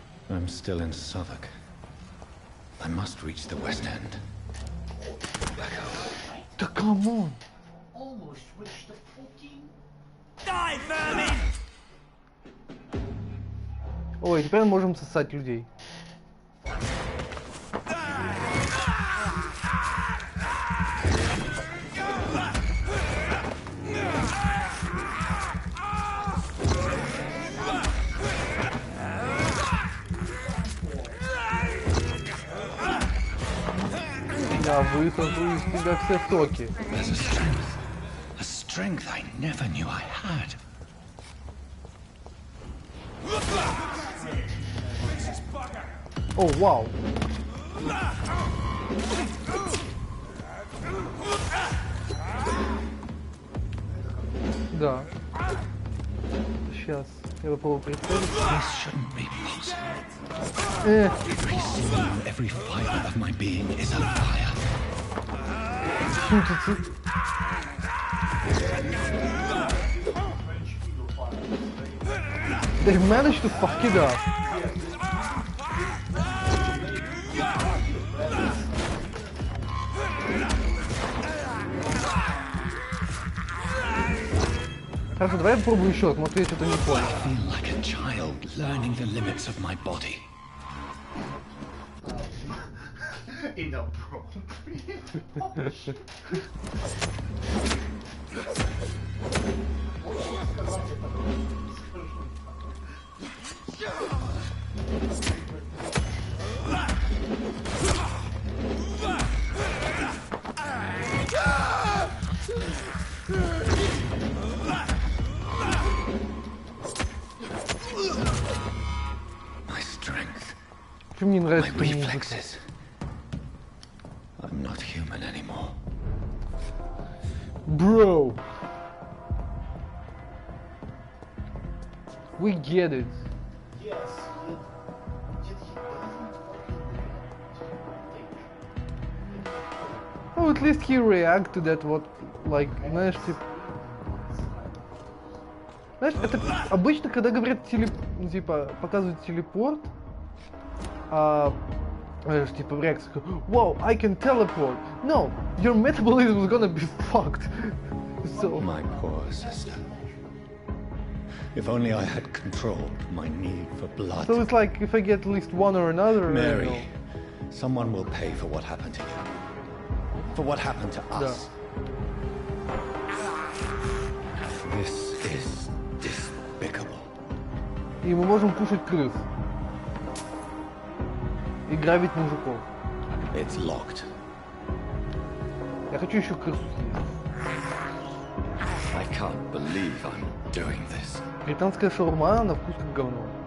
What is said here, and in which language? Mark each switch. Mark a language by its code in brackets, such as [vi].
[en] I'm still in Southwark. I must reach the West End. Back out. [ru] Да камон! [en] Almost reached the fucking... Die, vermin! [ru] Ой, теперь мы можем сосать людей. Я высосу из тебя все соки. [en] There's a strength I never knew I had. [ru] О, вау! Да. Сейчас. Я попробую прицелиться. [en] This shouldn't be possible. Every sinew, every fiber of my being is on fire. They've managed to fuck it up. [ru] Хорошо, давай я попробую еще раз, может я что-то не понял. [en] I feel like a child learning the limits of my body. Inappropriate. My strength, [ru] Чем мне [en] my [ru] нравится эта музыка? [en] reflexes. I'm not human anymore. Bro! We get it. Yes, he doesn't fucking Oh, at least he react to that what, like, [ru] знаешь, типа... Знаешь, это обычно, когда говорят ну, типа, показывают телепорт, Типа в реакции, [en] wow, I can teleport. No, your metabolism is gonna be fucked. So, My poor sister. If only I had controlled my need for blood. so it's like if I get at least one or another, I don't Mary, know. someone will pay for what happened to you. For what happened to us. This is despicable. [ru] И мы можем кушать крыс. И грабить мужиков. [en] It's locked. [ru] Я хочу еще крысу съесть. [en] I can't believe I'm doing this. [ru] Британская шаурма на вкус как говно.